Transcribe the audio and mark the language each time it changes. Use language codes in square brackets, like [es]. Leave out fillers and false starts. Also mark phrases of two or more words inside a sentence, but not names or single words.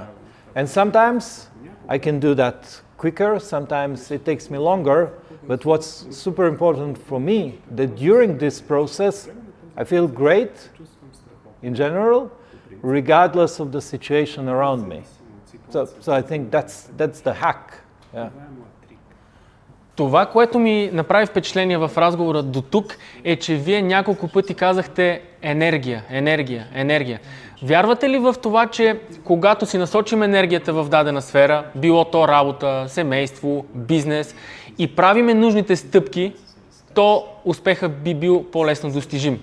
[en] And sometimes I can do that quicker, sometimes it takes me longer, but what's super important for me, that during this process, I feel great in general, regardless of the situation around me. So I think that's the hack. Yeah. [bg] Това, което ми направи впечатление в разговора до тук, е, че вие няколко пъти казахте енергия, енергия, енергия. Вярвате ли в това, че когато си насочим енергията в дадена сфера, било то работа, семейство, бизнес и правиме нужните стъпки, то успеха би бил по-лесно достижим?